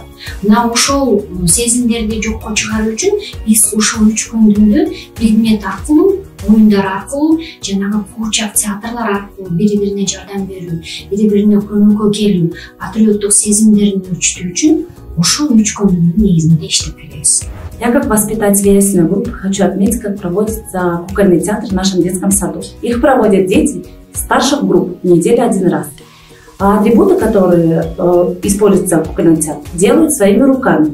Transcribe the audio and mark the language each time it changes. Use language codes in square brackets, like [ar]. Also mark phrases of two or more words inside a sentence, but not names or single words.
[ky] Мына ошол сезимдерди жокко чыгаруу үчүн биз ошол 3 көндүмдү предмет аркылуу, оюндар аркылуу, жанагы куурчак театрлар аркылуу бири-бирине жардам берүү, бири-бирине көмөккө келүү, патриоттук сезимдерин өрчүтүү үчүн ошол 3 көндүмдүн негизинде иштеп келебиз. [ru] Я как воспитатель вересной группы хочу отметить, как проводится кукольный театр в нашем детском саду. Их проводят дети старших групп в неделю 1 раз. А атрибуты, которые используются в кукольном театре, делают своими руками.